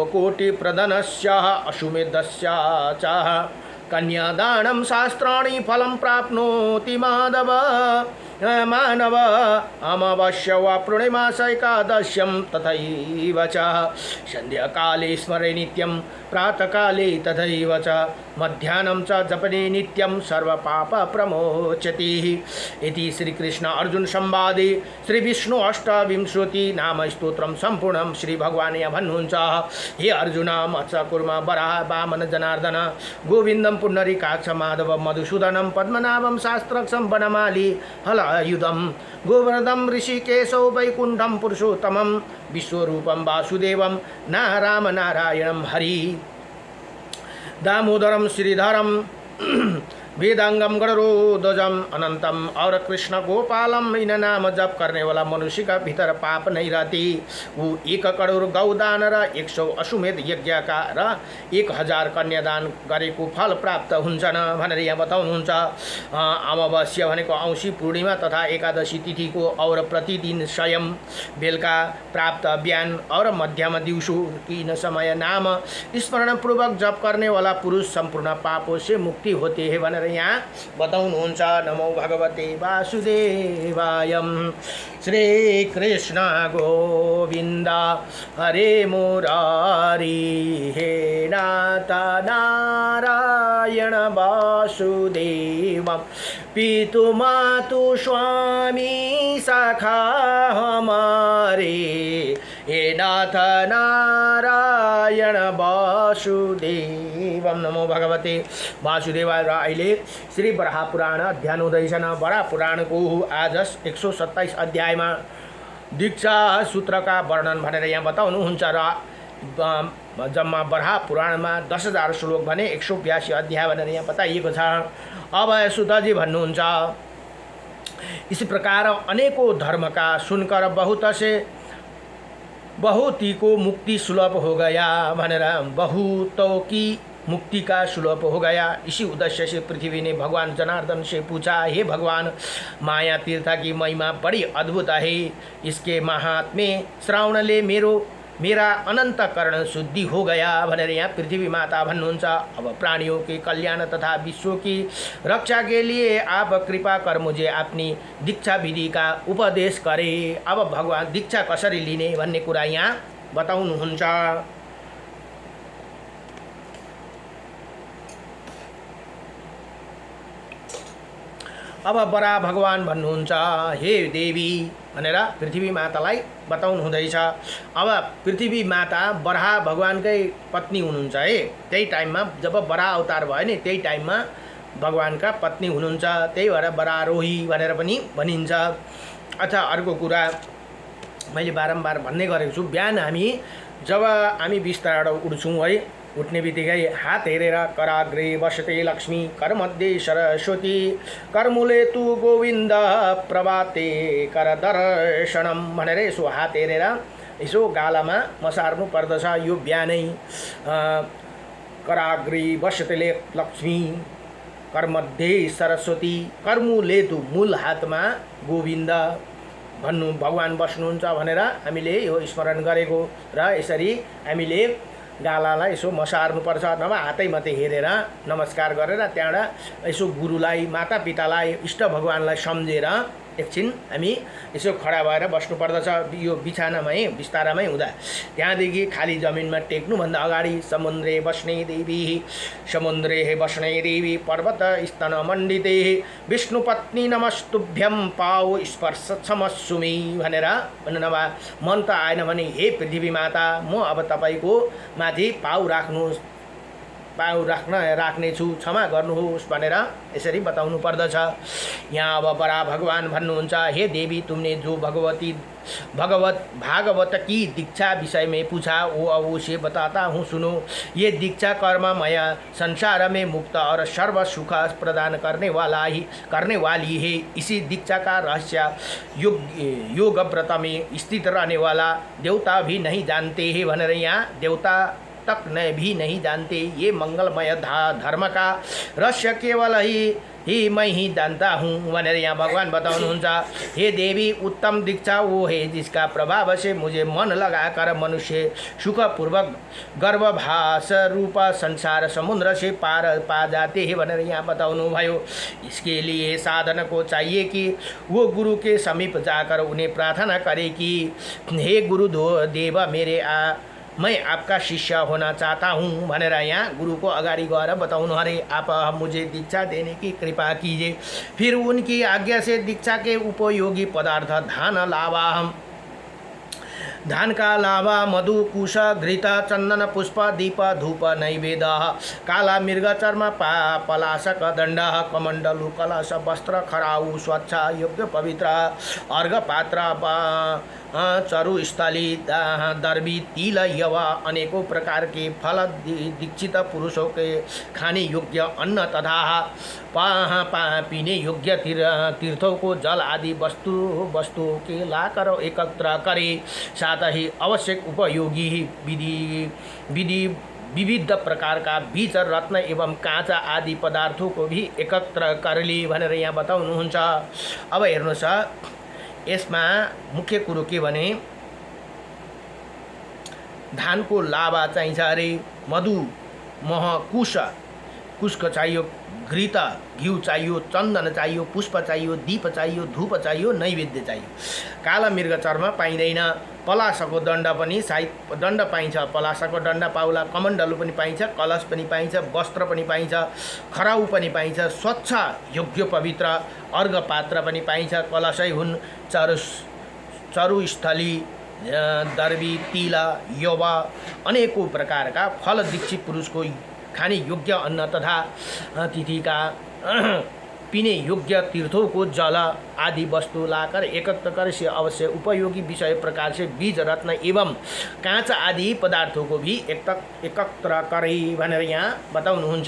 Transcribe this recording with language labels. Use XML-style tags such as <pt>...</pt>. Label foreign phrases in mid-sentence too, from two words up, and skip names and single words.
<sa>कोटिप्रधनस्य अश्वमेधस्य च, कन्यादानं शास्त्राणि फलं प्राप्नोति माधव मानव, अमावास्या वा पूर्णिमास एकादश्यं तथैव च, संध्याकाले स्मरे नित्यं प्रातःकाले तथैव च, मध्याह्नं च जपने नित्यं सर्वपाप प्रमोचति। इति श्री कृष्ण अर्जुन संवादे श्री विष्णु अष्टविंशति नाम स्तोत्रम संपूर्णम।</sa> <ne>श्री भगवान यहाँ भन्नुहुन्छ,</ne> <hi>हे अर्जुन, मत्स्य कुर्म वराह वामन जनार्दन, गोविन्दं पुण्डरीकाक्ष माधव मधुसूदनं, पद्मनाभं शास्त्राक्षं वनमाली हला सायुधम गोवर्धन ऋषिकेशौ वैकुंठम पुरुषोत्तमं विश्वरूपं वासुदेवं नाराम नारायणं हरि दामोदरम श्रीधरम वेदांगम गणरोध्वजम अनंतम और कृष्ण गोपालम इन नाम जप करने वाला मनुष्य का भीतर पाप नहीं रहती।</hi> <ne>वो 1 करोड गौदान र 100 अश्वमेध यज्ञ का र 1000 कन्यादान गरेको फल प्राप्त हुन्छन् भनेर यहाँ बताउनुहुन्छ। अमावस्या भनेको औँसी पूर्णिमा तथा एकादशी तिथिको और प्रतिदिन स्वयं बेलुका प्राप्त बिहान और मध्यमा दिउँसो तीन समय नाम स्मरण पूर्वक</ne> <hi>जप करने वाला पुरुष संपूर्ण पापों से मुक्ति होती है</hi> <ne>भनेर यहाँ बताउनुहुन्छ।</ne> <sa>नमो भगवते वासुदेवाय।</sa> <hi>श्री कृष्ण गोविंद हरे मुरारी हे नाथ नारायण वासुदेव पितु मातु स्वामी सखा हमारे हे नाथ नारायण वासुदेवम।</hi> <sa>नमो भगवते वासुदेवाय।</sa> <ne>र अहिले श्री बराह पुराण अध्ययन हुँदैछन्। बराह पुराणको आज 127 अध्यायमा दीक्षा सूत्रका वर्णन भनेर यहाँ बताउनुहुन्छ। र जम्मा बराह पुराणमा 10,000 श्लोक भने 182 अध्याय भनेर यहाँ बताइएको छ। अब सुतजी भन्नुहुन्छ,</ne> <hi>इस प्रकार अनेकों धर्म का सुनकर बहुतों को मुक्ति सुलभ हो गया भनेर बहुतों की मुक्ति का सुलभ हो गया। इसी उद्देश्य से पृथ्वी ने भगवान जनार्दन से पूछा, हे भगवान, माया तीर्थ की महिमा बड़ी अद्भुत है। इसके महात्म्य श्रावणले मेरा अनंतकरण शुद्धि हो गया भनेर यहाँ पृथ्वी माता भन्नुहुन्छ। अब प्राणियों के कल्याण तथा विश्व की रक्षा के लिए आप कृपा कर मुझे अपनी दीक्षा विधि का उपदेश करे।</hi> <ne>अब भगवान दीक्षा कसरी लिने भन्ने कुरा यहाँ बताउनुहुन्छ। अब बरा भगवान भन्नुहुन्छ, हे देवी भनेर पृथ्वी मातालाई बताउनु हुँदैछ। अब पृथ्वी माता बराह भगवानकै पत्नी हुनुहुन्छ है। त्यही टाइममा जब बराह अवतार भयो नि त्यही टाइममा भगवानका पत्नी हुनुहुन्छ। त्यही भएर बरारोही भनेर पनि भनिन्छ। अच्छा, अर्को कुरा मैले बारम्बार भन्ने गरेको छु, बिहान जब हामी बिस्तारबाट उठ्छौँ है, उठ्ने बित्तिकै हात हेरेर</ne> <sa>कराग्रे बसते लक्ष्मी करमध्ये सरस्वती करमुले तु गोविन्द प्रभाते कर दर्शनम</sa> <ne>भनेर यसो हात हेरेर यसो गालामा मसार्नु पर्दछ। यो बिहानै</ne> <sa>कराग्रे बसते लक्ष्मी करमध्ये सरस्वती करमुले तु</sa> <ne>मूल हातमा गोविन्द भन्नु भगवान बस्नुहुन्छ भनेर हामीले यो स्मरण गरेको। र यसरी हामीले गालालाई यसो मसार्नुपर्छ, नभए हातै मात्रै हेरेर नमस्कार गरेर त्यहाँबाट यसो गुरुलाई मातापितालाई इष्ट भगवानलाई सम्झेर एकछिन हामी यसो खडा भएर बस्नुपर्दछ। यो बिछानामै बिस्तारामै हुँदा त्यहाँदेखि खाली जमिनमा टेक्नुभन्दा अगाडि</ne> <sa>समुद्रे बस्ने देवी पर्वत स्तन मण्डिते विष्णुपत्नी नमस्तुभ्यं पाउ स्पर्श क्षमस्सुमी</sa> <ne>भनेर भन्नु। नभए मन त आएन भने हे पृथ्वी माता, म अब तपाईँको माथि पाउ राख्नेछु, क्षमा गर्नुहोस् भनेर यसरी बताउनु पर्दछ। यहाँ अब बरा भगवान भन्नुहुन्छ,</ne> <hi>हे देवी, तुमने जो भागवत की दीक्षा विषय में पूछा वो अब उसे बताता हूँ, सुनो। ये दीक्षा कर्ममय संसार में मुक्त और सर्व सुख प्रदान करने वाली है। इसी दीक्षा का रहस्य योग व्रत में स्थित रहने वाला देवता भी नहीं जानते हैं</hi> <ne>भनेर यहाँ</ne> <hi>देवता तक भी नहीं जानते। ये मंगलमय धर्म का रहस्य केवल ही मैं ही जानता हूँ</hi> <ne>भनेर यहाँ भगवान बताउनुहुन्छ।</ne> <hi>हे देवी, उत्तम दीक्षा वो है जिसका प्रभाव से मुझे मन लगाकर मनुष्य सुखपूर्वक गर्भभास रूप संसार समुद्र से पार पा जाते हैं</hi> <ne>भनेर यहाँ बताउनु भयो।</ne> <hi>इसके लिए साधन को चाहिए कि वो गुरु के समीप जाकर उन्हें प्रार्थना करे कि हे गुरु देव, मैं आपका शिष्य होना चाहता हूँ</hi> <ne>भनेर यहाँ गुरु को अगाडि गएर बताउनु अरे,</ne> <hi>आप मुझे दीक्षा देने की कृपा कीजिए। फिर उनकी आज्ञा से दीक्षा के उपयोगी पदार्थ धानका लाभा मधु कुश घृत चन्दन पुष्प दीप धूप नैवेद काला मृग चर्म पलाशक दण्ड कमण्डलु कलश वस्त्र खराउ स्वच्छ योग्य पवित्र अर्घ पात्र चरुस्थली दर्वी तिल यवा अनेकों प्रकार के फल दीक्षित पुरुषों के खाने योग्य अन्न तथा पीने योग्य तीर्थों को जल आदि वस्तुओं के लाकर एकत्र करे। साथ ही आवश्यक उपयोगी विधि विविध प्रकार का बीज रत्न एवं काँचा आदि पदार्थों को भी एकत्र करले</hi> <ne>भनेर यहाँ बताउनुहुन्छ। अब हेर्नुहोस्, यसमा मुख्य कुरो के भने धानको लाभा चाहिन्छ अरे, मधु मह कुशको चाहियो, घृत घिउ चाहियो, चन्दन चाहियो, पुष्प चाहियो, दीप चाहियो, धूप चाहियो, नैवेद्य चाहियो। काला मृग चर्म पाइँदैन, पलासको दण्ड पनि सायद दण्ड पाइन्छ, पलासको दण्ड पाउला, कमण्डलु पनि पाइन्छ, कलश पनि पाइन्छ, वस्त्र पनि पाइन्छ, खराउ पनि पाइन्छ, स्वच्छ योग्य पवित्र अर्घ पात्र पनि पाइन्छ। कलशै हुन्</ne> <hi>चरुस्थली दर्वी तिल यवा अनेकों प्रकार का फल दीक्षित पुरुष को खाने योग्य अन्न तथा तिथिका पीने योग्य तीर्थों को जल आदि वस्तु लाकर एकत्र कर से अवश्य उपयोगी विषय प्रकार से बीज रत्न एवं काँच आदि पदार्थों को भी एकत्र करे</hi> <ne>भनेर यहाँ बताउनुहुन्छ।</ne>